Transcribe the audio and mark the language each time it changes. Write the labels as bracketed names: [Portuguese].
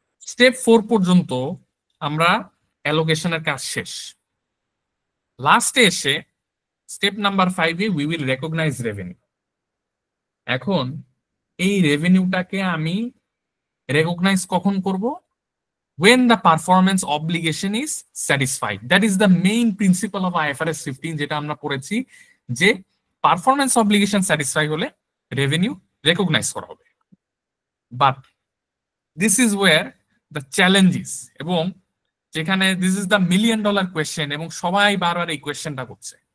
[Bangla] Step 4 পর্যন্ত আমরা অ্যালোকেশনের কাজ শেষ। লাস্টে এসে step number 5-এ [English] We will recognize revenue. [Bangla] এখন এই রেভিনিউটাকে আমি রেকগনাইজ কখন করব? [English] when the performance obligation is satisfied. That is the main principle of IFRS 15, [Bangla] যেটা আমরা পড়েছি যে পারফরম্যান্স অব্লিগেশন স্যাটিসফাই হলে রেভিনিউ রেকগনাইজ করা হবে। [English] but this is where the challenges, [Bangla] এবং যেখানে দিস ইজ দ্য $1,000,000 কোয়েশ্চেন এবং সবাই বারবার এই কোয়েশ্চেনটা করছে।